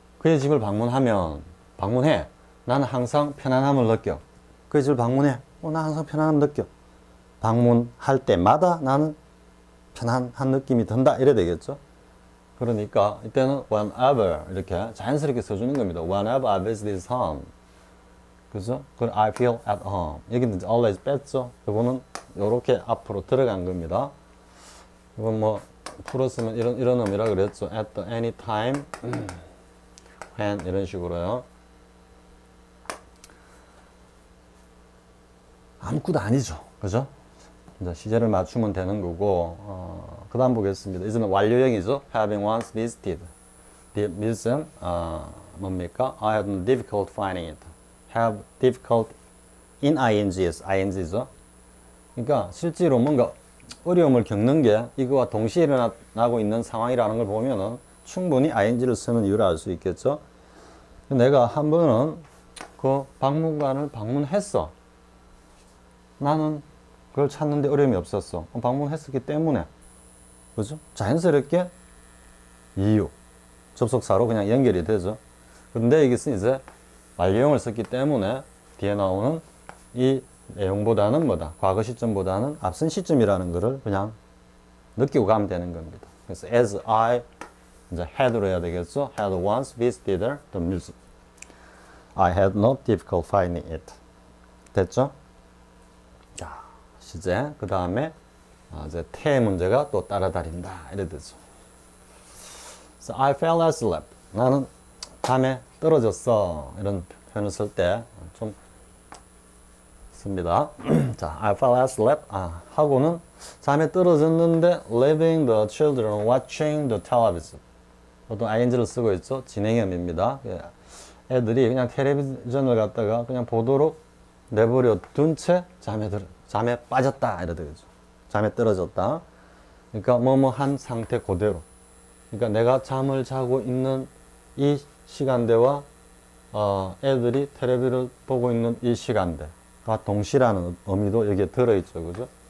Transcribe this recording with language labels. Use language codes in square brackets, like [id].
[ko] 그의 집을 방문해. 나는 항상 편안함을 느껴. 그의 집을 방문해. 나 항상 편안함을 느껴. 방문할 때마다 나는 편안한 느낌이 든다. 이래 되겠죠? 그러니까 이때는 whenever 이렇게 자연스럽게 써주는 겁니다. [en] Whenever I visit his home. [ko] 그죠? 그럼 [en] I feel at home. [ko] 여기는 always 뺐죠? 이거는 이렇게 앞으로 들어간 겁니다. 이건 뭐 풀었으면 이런 의미라 그랬죠. [en] At the any time, when [ko] 이런 식으로요. 아무것도 아니죠. 그죠? 이제 시제를 맞추면 되는 거고, 그 다음 보겠습니다. 이제는 완료형이죠. [en] Having once visited. [ko] visited, 뭡니까? [en] I had difficult finding it. have difficult in ing's, ing죠. [ko] 그러니까 실제로 뭔가 어려움을 겪는 게 이거와 동시에 일어나고 있는 상황이라는 걸 보면은 충분히 ing를 쓰는 이유를 알 수 있겠죠. 내가 한 번은 그 박물관을 방문했어. 나는 그걸 찾는데 어려움이 없었어. 방문했었기 때문에. 그죠? 자연스럽게 이유, 접속사로 그냥 연결이 되죠. 근데 여기서 이제 완료형을 썼기 때문에 뒤에 나오는 이 내용보다는 뭐다? 과거 시점보다는 앞선 시점이라는 것을 그냥 느끼고 가면 되는 겁니다. 그래서 [en] as I [ko] 이제 had로 해야 되겠죠? [en] had once visited the museum. I had no difficult finding it. [ko] 됐죠? 자, 시제. 그 다음에 이제 태 문제가 또 따라다닌다. 이래 되죠. [en] So I fell asleep. [ko] 나는 잠에 떨어졌어. 이런 표현을 쓸 때 좀 씁니다. [en] 자, I fell asleep. [ko] 하고는 잠에 떨어졌는데 [en] leaving the children watching the television. [ko] 보통 ing를 쓰고 있죠. 진행형입니다. 애들이 그냥 텔레비전을 갖다가 그냥 보도록 내버려 둔 채 잠에 빠졌다. 이래 되겠죠. 잠에 떨어졌다. 그러니까 뭐뭐 한 상태 그대로. 그러니까 내가 잠을 자고 있는 이 시간대와 애들이 텔레비를 보고 있는 이 시간대가 동시라는 의미도 여기에 들어있죠. 그죠?